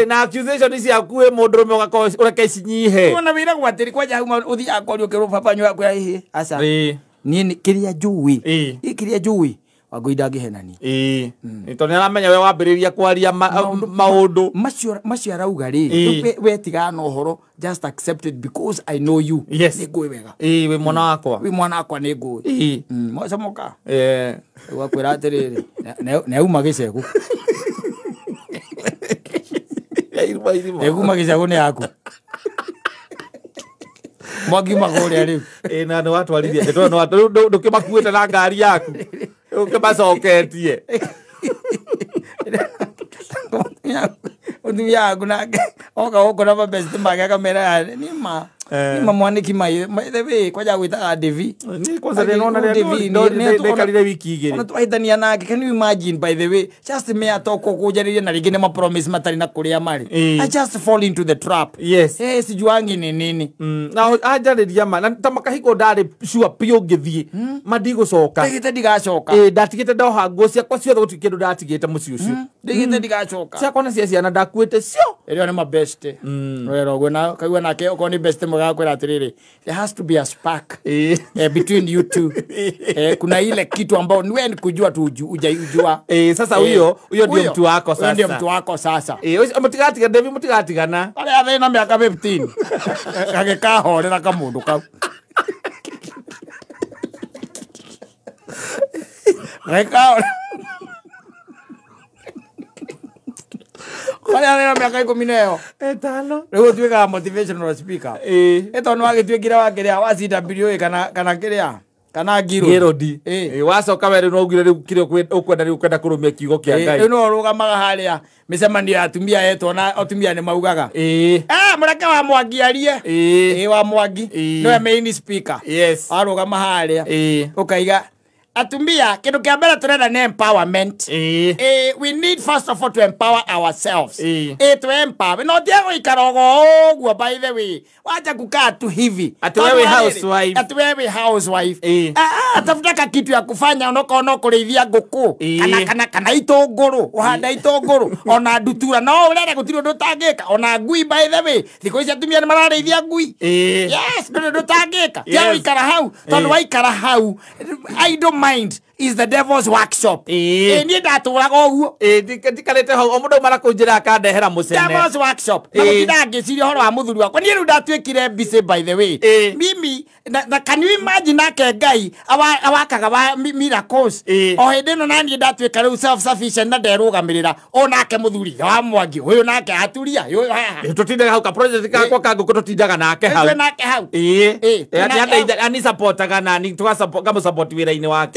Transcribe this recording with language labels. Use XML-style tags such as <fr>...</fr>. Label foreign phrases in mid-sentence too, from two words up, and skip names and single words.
<ki>Na accusation ciaku wĩ mũndũrũme ũgakorwo ũreke cinyihe. Ona wĩra gwatĩri kwanja hau ũthiĩ akwaria ũkĩrwo papanyo yaku ya hihi. Aca. Niĩ kĩrĩa njũĩ. Kĩrĩa njũĩ. Wangui ndangĩhenani. Tondũ nĩaramenya we wambĩrĩria kwaria maũndũ macio arauga rĩ wetiga na ũhoro</ki> <en>just accept it because I know you.</en> <ki>Nĩ ngũĩ wega. Wĩ mwana wakwa. Wĩ mwana wakwa nĩ ngũĩ. Mwacomoka. Wakwĩra atĩrĩrĩ nĩauma gĩcegũ. Nĩauma gĩcegũ nĩ yaku. Mwagiuma kũrĩa rĩu. Na nĩ watwarithia ndũkĩmakuĩte na ngari yaku. Ũkĩmacoketie. Mũtumia waku nake oka gũkũ na mabesti make akamera nĩma mwanĩki maithe kwanja gwĩtaga Devi. Nĩkarire wiki igĩrĩ. Ona twahĩtania nake.</ki> <en>Can you imagine by the way just me</en> <ki>atoko kũnjarĩria na rĩngĩ nĩ mapromise matarĩ na kũrĩa marĩ.</ki> <en>I just fall into the trap.</en> <sw>Sijuangi nĩ nini.</sw> <ki>Na anjarĩria ma na ta makahiko ndarĩ sure piũ ngĩthiĩ mandigũcoka. Ndigĩte ndigacoka. Ndatigĩte ndoha nguo ciakwa ciothe gũtirĩ kĩndũ ndatigĩte mũciĩ ũcio. Ndigĩte ndigacoka. Ciakwa na cia ciana ndakuĩte cio. Ĩrĩa nĩ mabeste. Rwera ũguo na kaigua nake okorwo nĩ beste mwega atĩrĩrĩ,</ki> <en>there has to be a spark between you two.</en> <sw>Kuna ile kitu ambao ni wewe kujua tu ujua. Sasa huyo ndio mtu wako sasa. Ndio mtu wako sasa.</sw> <ki>Mutigatigana Devi, mutigatigana. Ale athe na miaka 15. Agĩkahorera kamũndũ kau. Rekao. Kale ana miaka 10 5. Rĩu tuĩkaga</ki> <en>motivational speaker.</en> <ki>Tondũ wagĩtuĩkire wakĩrĩa wa CWA kana kĩrĩa kana Girodi. Wacoka werũ no ugire rĩu kĩrĩa ũkwenda kũrũmia kiugo kĩa Ngai. Rĩu no rũgamaga harĩa mĩcemanio ya atumia yetwo na atumia nĩ maugaga. Mũreke wa Mwangi arie. Wa Mwangi nĩwe</ki> <en>main speaker.</en> <ki>Arũgama harĩa ũkaiga atumia kĩndũ kĩa mbere tũrenda nĩ empowerment.</ki> <en>We need first of all to empower ourselves.</en> <ki>To empower. No tie gũikara ũguo</ki> <en>by the way.</en> <sw>Wacha kukaa tu hivi. Ati wewe housewife. Ati wewe housewife. Tafuta kitu ya kufanya unokoona</sw> <ki>kũrĩithia ngũkũ. Kana itũngũrũ. Ũhanda itũngũrũ. Ona ndutura. No ũrenda gũtirĩ ũndũ ũtangĩka. Ona ngui</ki> <en>by the way.</en> <ki>Thikũ ici atumia nĩ mararĩithia ngui. Yes, ndũrĩ ũndũ ũtangĩka. Tie gũikara hau. Tondũ waikara hau.</ki> <en>Idle mind is the devil's workshop.</en> <ki>Niĩ ndatũraga ũguo. Ndikarĩte hau o mũndũ mara kũnjĩra akandehera mũcene.</ki> <en>Devil's workshop.</en> <ki>Na gũtinda ngĩciria ũhoro wa mũthuri wakwa. Niĩ rĩu ndatuĩkire busy</ki> <en>by the way.</en> <ki>Mimi na</ki> <en>can you imagine</en> <ki>nake Ngai awakaga wa miracles. O hĩndĩ ĩno naniĩ ndatuĩka rĩu</ki> <en>self sufficient</en> <ki>na nderũgamĩrĩra. O nake mũthuri wa Mwangi ũyũ nake aturia. Tũtindaga hau ka project kakwa ka ngũkũ tũtindaga nake hau. Nake hau. Ani supportaga nani tugamusupport wĩra-inĩ wake.</ki>